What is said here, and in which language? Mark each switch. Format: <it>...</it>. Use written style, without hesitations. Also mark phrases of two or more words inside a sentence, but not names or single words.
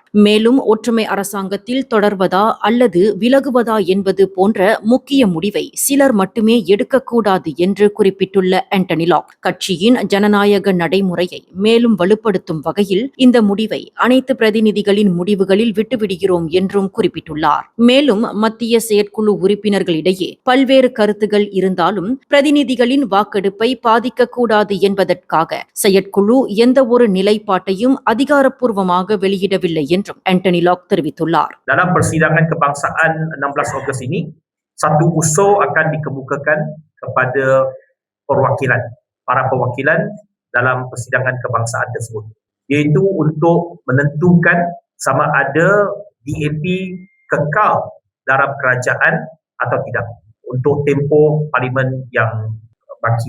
<ta>மேலும் ஒற்றுமை அரசாங்கத்தில் தொடர்வதா அல்லது விலகுவதா என்பது போன்ற முக்கிய முடிவை சிலர் மட்டுமே எடுக்கக்கூடாது என்று குறிப்பிட்டுள்ள ஆண்டனி லாக் கட்சியின் ஜனநாயக நடைமுறையை மேலும் வலுப்படுத்தும் வகையில் இந்த முடிவை அனைத்து பிரதிநிதிகளின் முடிவுகளில் விட்டுவிடுகிறோம் என்றும் குறிப்பிட்டுள்ளார். மேலும் மத்திய செயற்குழு உறுப்பினர்களிடையே பல்வேறு கருத்துகள் இருந்தாலும் பிரதிநிதிகளின் வாக்கெடுப்பை பாதிக்கக்கூடாது என்பதற்காக செயற்குழு எந்த ஒரு நிலைப்பாட்டையும் அதிகாரப்பூர்வமாக வெளியிடவில்லை என்றும் ஆண்டனி லாக் தெரிவித்துள்ளார்.</ta> <ms>Dalam persidangan kebangsaan 16 Ogos ini, satu usul akan dikemukakan kepada para perwakilan dalam persidangan kebangsaan tersebut, iaitu untuk menentukan sama ada DAP kekal dalam kerajaan atau tidak untuk tempoh parlimen yang baki.</ms>